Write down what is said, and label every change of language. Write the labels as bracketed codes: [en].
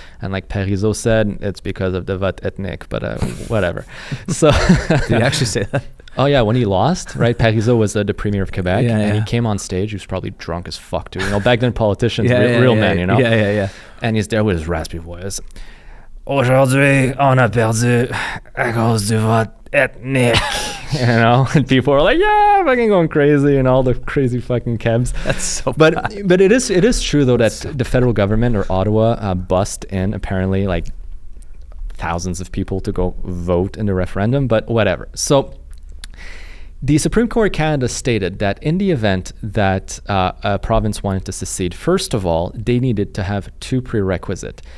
[en] And like Parizeau said, it's because of the vote ethnique, but whatever. So Did he actually say that? Oh yeah, when he lost, right? Parizeau was the premier of Quebec, and he came on stage. He was probably drunk as fuck too. Back then politicians, real men, Yeah. And he's there with his raspy voice. [fr] Aujourd'hui, on a perdu à cause du vote ethnique. [en] And people are like, yeah, fucking going crazy, and all the crazy fucking kebs. That's so but bad. But it is true though that the federal government or Ottawa bussed in apparently like thousands of people to go vote in the referendum, but whatever. So the Supreme Court of Canada stated that in the event that a province wanted to secede, first of all, they needed to have two prerequisites.